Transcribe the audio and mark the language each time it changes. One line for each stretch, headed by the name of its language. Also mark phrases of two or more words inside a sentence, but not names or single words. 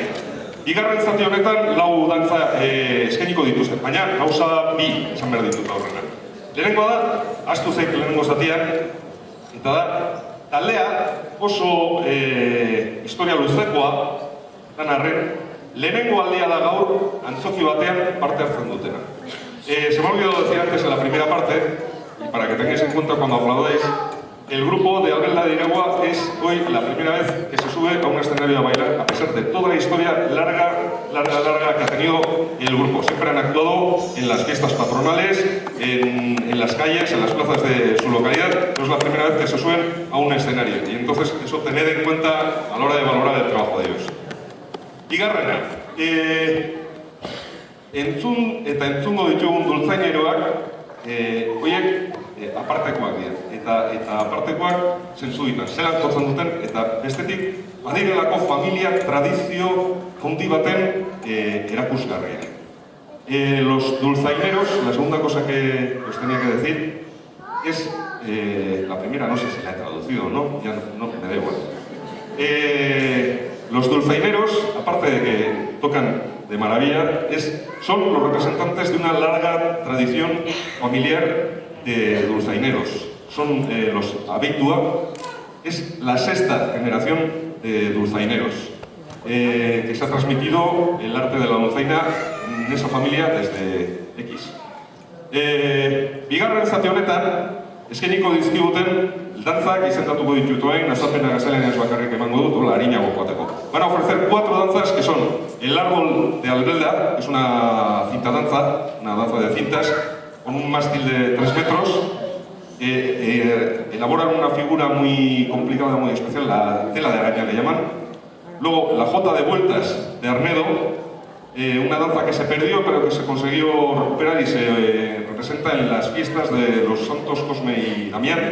Basque: Bigarren zati honetan 4 dantza eskainiko dituzte, baina gauza 2 esan behar ditut aurrena. Lehenengoa da, ahaztu zeik lehenengo zatian, eta da, taldea oso historia luzekoa, dan arren, lehenengo aldia da gaur antzoki batean parte hartzen dutena.
Spanish: Se me ha olvidado decir antes en la primera parte, y para que tengáis en cuenta cuando aplaudéis, el grupo de Albelda de Iregua es hoy la primera vez que se sube a un escenario a bailar, a pesar de toda la historia larga que ha tenido el grupo. Siempre han actuado en las fiestas patronales, en las calles, en las plazas de su localidad, pero es la primera vez que se suben a un escenario. Y entonces eso tened en cuenta a la hora de valorar el trabajo de ellos.
Basque: Bigarrena, entzungo ditugun dultzaineroak, horiek apartekoak dira. Eta apartekoak zentzu ditan, zelan jotzen duten, eta bestetik badirelako familia tradizio handi baten erakusgarria.
Spanish: Los dulzaineros, la segunda cosa que os tenía que decir es, la primera no sé si la he traducido o no, ya no me da igual. Los dulzaineros, aparte de que tocan de maravilla, son los representantes de una larga tradición familiar de dulzaineros. Son los Abitua, es la 6ª generación de dulzaineros, que se ha transmitido el arte de la dulzaina en esa familia desde X.
Basque: Bigarren zati honetan, eskainiko dizkiguten dantzak izendatuko ditutuen, azalpena gazalean ez bakarrik emango dut, hola harinago joateko.
Spanish: Van a ofrecer 4 danzas que son el árbol de Albelda, que es una cinta danza, una danza de cintas, con un mástil de 3 metros, elaboran una figura muy complicada, muy especial, la tela de araña le llaman. Luego la jota de vueltas de Arnedo, una danza que se perdió pero que se consiguió recuperar y se representa en las fiestas de los santos Cosme y Damián.